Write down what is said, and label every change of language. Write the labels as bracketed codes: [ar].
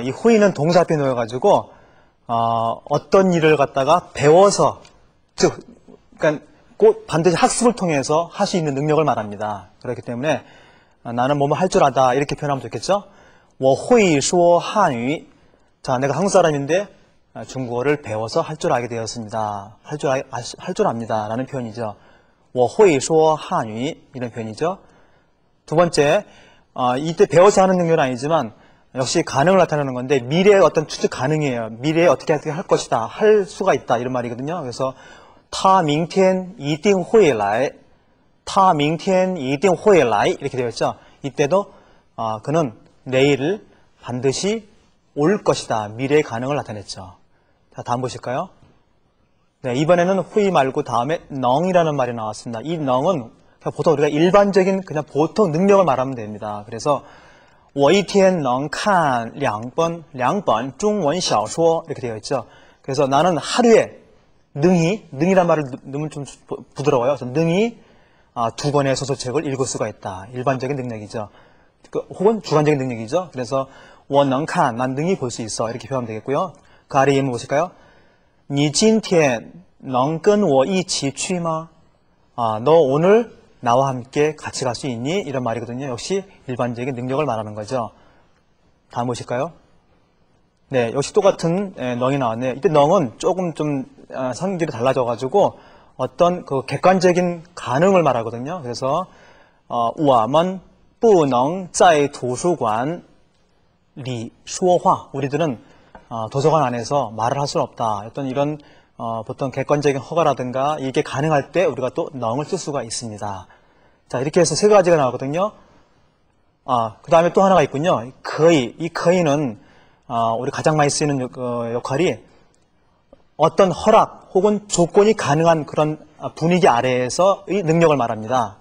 [ko] 이 호의는 동사 앞에 놓여가지고 어떤 일을 갖다가 배워서, 즉 그러니까 꼭 반드시 학습을 통해서 할 수 있는 능력을 말합니다. 그렇기 때문에 나는 뭐뭐 할 줄 안다 이렇게 표현하면 좋겠죠. [zh] 我会说汉语. [ko] 자, 내가 한국 사람인데 중국어를 배워서 할 줄 알게 되었습니다. 할 줄 압니다. 라는 표현이죠. [zh] 我会说汉语 [ko] 이런 표현이죠. 두 번째, 이때 배워서 하는 능력은 아니지만 역시 가능을 나타내는 건데 미래의 어떤 추측 가능이에요. 미래에 어떻게 할 것이다, 할 수가 있다 이런 말이거든요. 그래서 [zh] 他明天一定会来他明天一定会来 [ko] 이렇게 되어 있죠. 이때도 그는 내일 반드시 올 것이다. 미래의 가능을 나타냈죠. 자, 다음 보실까요? 네, 이번에는 후이 말고 다음에 넝이라는 말이 나왔습니다. 이 넝은 보통 우리가 일반적인 그냥 보통 능력을 말하면 됩니다. 그래서 [zh] 我一天能看两本中文小说 [ko] 이렇게 되어 있죠. 그래서 나는 하루에 능이란 말을 넣으면 좀 부드러워요. 그래서 능이 2권의 소설책을 읽을 수가 있다. 일반적인 능력이죠. 혹은 주관적인 능력이죠. 그래서 [zh] 我能看, [ko] 난 능히 볼 수 있어. 이렇게 표현하면 되겠고요. 그 아래 예문 보실까요? [zh] 你今天能跟我一起去吗? [ko] 너 오늘 나와 함께 같이 갈 수 있니? 이런 말이거든요. 역시 일반적인 능력을 말하는 거죠. 다음 보실까요? 네, 역시 똑같은 넝이 나왔네요. 이때 넝은 조금 좀 성질이 달라져가지고 어떤 그 객관적인 가능을 말하거든요. 그래서 [zh] 我们不能在图书馆里说话. [ko] 우리들은 도서관 안에서 말을 할 수는 없다. 어떤 이런 보통 객관적인 허가라든가 이게 가능할 때 우리가 또 넝을 쓸 수가 있습니다. 자, 이렇게 해서 세 가지가 나오거든요. 그 다음에 또 하나가 있군요. 거의. 이 거의는 우리 가장 많이 쓰이는 역할이 어떤 허락 혹은 조건이 가능한 그런 분위기 아래에서의 능력을 말합니다.